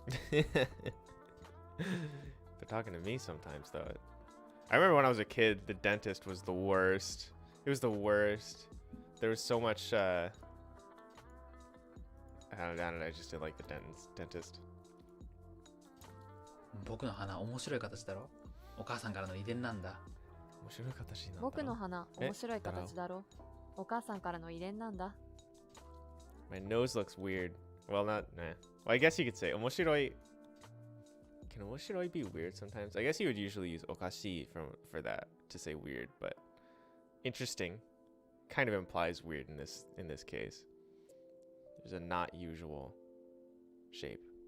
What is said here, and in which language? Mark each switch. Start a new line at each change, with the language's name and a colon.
English: They're talking to me sometimes, though. I remember when I was a kid, the dentist was the worst. It was the worst. There was so much. I don't know. I just didn't like the dentist.
Japanese: 僕の鼻面白い形だろ。お母さんからの遺伝なんだ。僕の鼻面白い形だろ。お母さんからの遺伝なんだ。
English: My nose looks weird. Well, not. Nah. Well, I guess you could say 面白い. Can 面白い be weird sometimes? I guess you would usually use おかしい for that to say weird, but interesting kind of implies weird in this case. There's a not usual shape.